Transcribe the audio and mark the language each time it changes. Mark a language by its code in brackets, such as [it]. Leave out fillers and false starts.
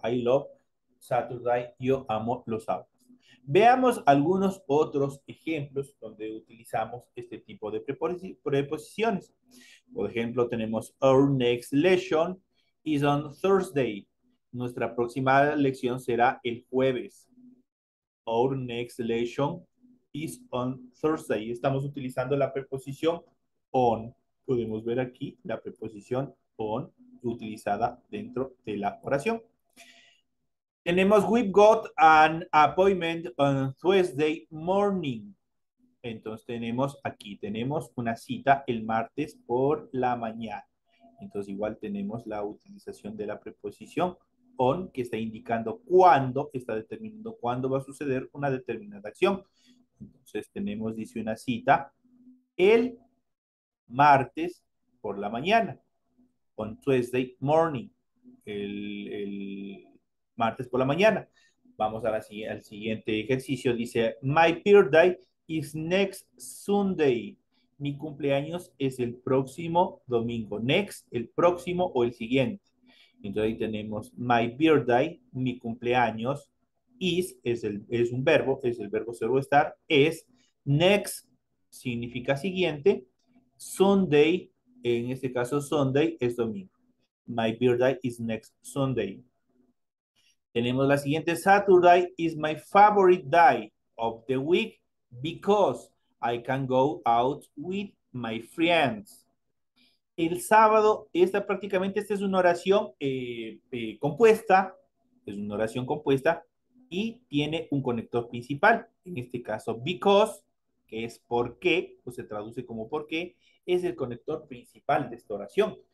[en] I love Saturday. [es] Yo amo los sábados. Veamos algunos otros ejemplos donde utilizamos este tipo de preposiciones. Por ejemplo, tenemos [en] Our next lesson is on Thursday. [es] Nuestra próxima lección será el jueves. [en] Our next lesson is on Thursday. [es] Estamos utilizando la preposición on. Podemos ver aquí la preposición on utilizada dentro de la oración. Tenemos [en] we've got an appointment on Thursday morning. [es] Entonces tenemos una cita el martes por la mañana. Entonces igual tenemos la utilización de la preposición on, que está indicando cuándo, está determinando cuándo va a suceder una determinada acción. Entonces dice una cita el martes por la mañana, [en] on Tuesday morning, [es] el martes por la mañana. Vamos al siguiente ejercicio. Dice, [en] my birthday is next Sunday. [es] Mi cumpleaños es el próximo domingo. Next, el próximo o el siguiente. Entonces ahí tenemos [en] my birthday, [es] mi cumpleaños. Es un verbo, es el verbo ser o estar. Es next, significa siguiente. Sunday, en este caso Sunday, es domingo. [en] My birthday is next Sunday. [es] Tenemos la siguiente. [en] Saturday is my favorite day of the week because I can go out with my friends. [es] El sábado, esta es una oración compuesta, es una oración compuesta y tiene un conector principal. En este caso, because, que es porque, o se traduce como porque, es el conector principal de esta oración.